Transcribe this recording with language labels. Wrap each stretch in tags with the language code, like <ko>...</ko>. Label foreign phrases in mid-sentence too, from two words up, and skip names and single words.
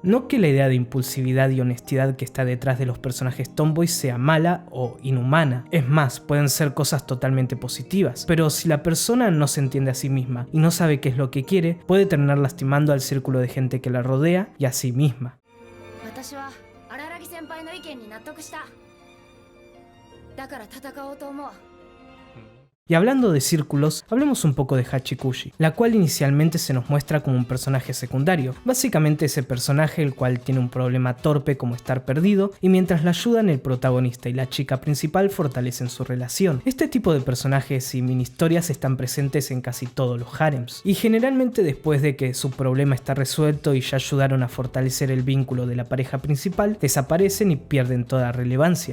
<es>No que la idea de impulsividad y honestidad que está detrás de los personajes tomboys sea mala o inhumana, es más, pueden ser cosas totalmente positivas, pero si la persona no se entiende a sí misma y no sabe qué es lo que quiere, puede terminar lastimando al círculo de gente que la rodea y a sí misma.</es> <ja>私は荒木先輩の意見に納得した。だから戦おうと思う。</ja> <es>Y hablando de círculos, hablemos un poco de Hachikushi, la cual inicialmente se nos muestra como un personaje secundario, básicamente ese personaje el cual tiene un problema torpe como estar perdido, y mientras la ayudan el protagonista y la chica principal fortalecen su relación. Este tipo de personajes y mini historias están presentes en casi todos los harems, y generalmente después de que su problema está resuelto y ya ayudaron a fortalecer el vínculo de la pareja principal, desaparecen y pierden toda relevancia.</es>